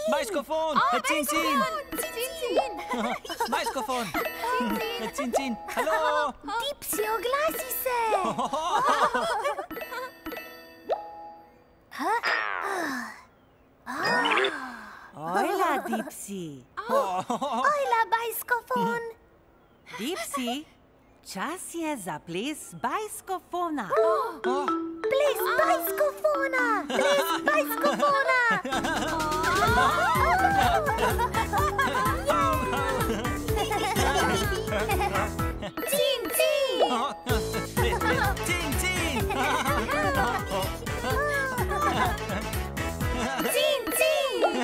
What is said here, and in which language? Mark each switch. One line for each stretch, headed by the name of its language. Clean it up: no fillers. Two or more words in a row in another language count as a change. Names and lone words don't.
Slovenian: Bajskofon, cin-cin. Bajskofon, cin-cin. Halo. Dipsy, oglasi se. Ojla, Dipsy. Ojla, bajskofon. Dipsy, čas je za ples bajskofona. Ples bajskofona. Ples bajskofona. Cin-cin. Cin-cin. Cin-cin.